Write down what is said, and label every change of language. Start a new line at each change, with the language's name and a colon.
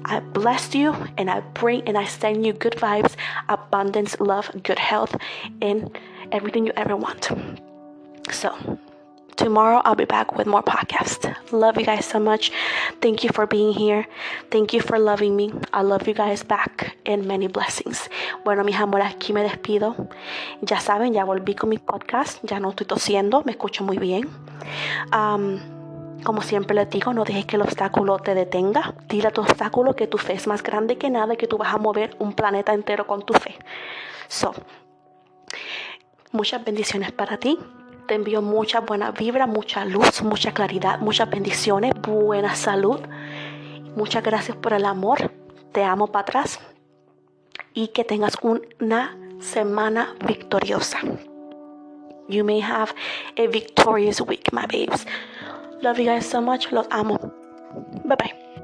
English: I blessed you, and I send you good vibes, abundance, love, good health, and everything you ever want. So tomorrow I'll be back with more podcasts. Love you guys so much. Thank you for being here. Thank you for loving me. I love you guys back, and many blessings.
Spanish: Bueno, mis amores, aquí me despido. Ya saben, ya volví con mi podcast. Ya no estoy tosiendo, me escucho muy bien. Como siempre les digo, no dejes que el obstáculo te detenga. Dile a tu obstáculo que tu fe es más grande que nada, y que tú vas a mover un planeta entero con tu fe. So, muchas bendiciones para ti. Te envío mucha buena vibra, mucha luz, mucha claridad, muchas bendiciones, buena salud. Muchas gracias por el amor. Te amo para atrás. Y que tengas una semana victoriosa.
English: You may have a victorious week, my babes. Love you guys so much.
Spanish: Los amo.
English: Bye bye.